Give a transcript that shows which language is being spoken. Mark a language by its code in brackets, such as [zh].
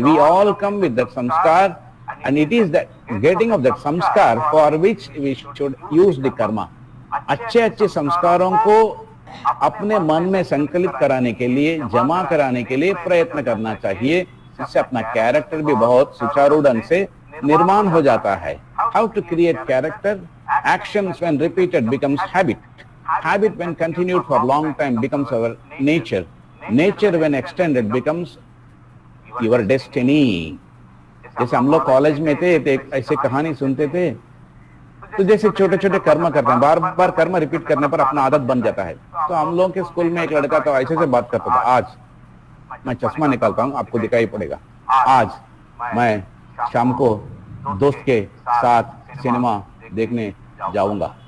[en] We all come with that sanskar and it is that getting off that sanskar for which we should use the karma. [hi] अच्छे अच्छे संस्कारों को अपने मन में संकलित कराने के लिए, जमा कराने के लिए प्रयत्न करना चाहिए, इससे अपना कैरेक्टर भी बहुत सुचारू ढंग से निर्माण हो जाता है। [en] How to create character? Actions when repeated becomes habit, habit when continued for long time becomes our nature, nature when extended becomes your destiny। [hi] जैसे हम लोग कॉलेज में थे तो एक ऐसे कहानी सुनते थे, तो जैसे छोटे छोटे कर्म करते हैं, बार बार कर्म रिपीट करने पर अपना आदत बन जाता है। तो हम लोग के स्कूल में एक लड़का तो ऐसे से बात करता था, आज मैं चश्मा निकालता हूँ, आपको दिखाई पड़ेगा, आज मैं शाम को दोस्त के साथ सिनेमा देखने जाऊंगा।